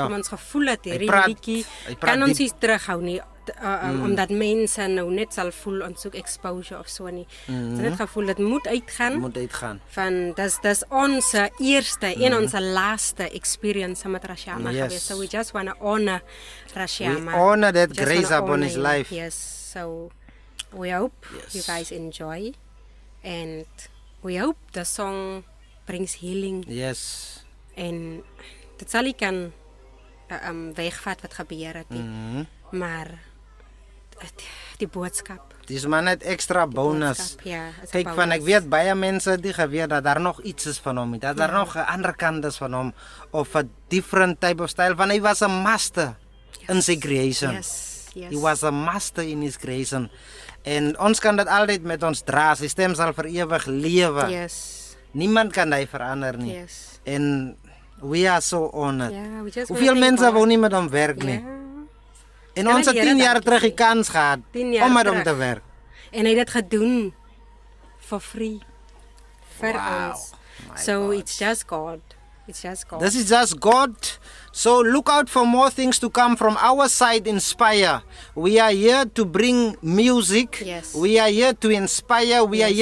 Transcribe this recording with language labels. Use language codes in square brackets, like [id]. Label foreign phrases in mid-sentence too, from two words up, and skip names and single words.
[af] hoekom ons gevoel het hierdie praat- liedjie hy praat kan ons diep. nie terughou nie. Omdat mense nou net sal voel ons soek exposure of so nie. Ons het net gevoel dit moet uitgaan. Moet uitgaan. Van dis ons eerste en ons laaste experience met Rashama Yes. gewees. [en] So we just want to honor Rashama. We honor that Just grace wanna upon honor his him. life. Yes. So we hope you guys enjoy, and we hope the song brings healing, Yes. [af] en dit sal nie kan wegvat wat gebeur het nie. Maar die boodskap. Dis maar net extra bonus. boodskap, ja, is 'n Kyk van ek bonus. weet baie mense die geweet dat daar nog iets is van hom, nie, dat daar nog 'n ander kant is van hom of 'n [en] different type of style [af] van hy was 'n master in sy creation. [en] Yes. Yes. He was a master in his creation. [af] En ons kan dit altyd met ons dra. Sy stem sal vir ewig lewe. Yes. Niemand kan hy verander nie. Yes. [en] En we are so honored. Ja, we just [af] Hoeveel [en] wanna thank [af] mense [en] God. [af] wou nie met hom werk nie. Ja. En Kan ons het die 10 Here jaar dankie terug die sê. kans gehad 10 jaar om met hom terug. te werk. En hy het dit gedoen [en] for free [af] vir Wow. ons. [en] My So God. it's just God. It's just God. This is just God. So look out for more things to come from our side, Inspire. We are here to bring music. Yes. We are here to inspire. We are